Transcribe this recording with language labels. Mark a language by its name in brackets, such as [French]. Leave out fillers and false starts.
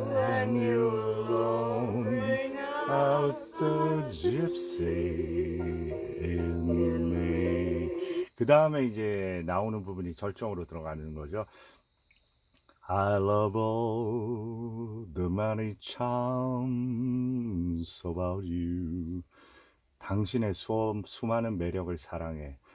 [English] And you alone bring out the gypsy in me. [Korean] 그 다음에 이제 나오는 부분이 절정으로 들어가는 거죠. [English] I love all the many charms about you. [Korean] 당신의 수많은 매력을 사랑해.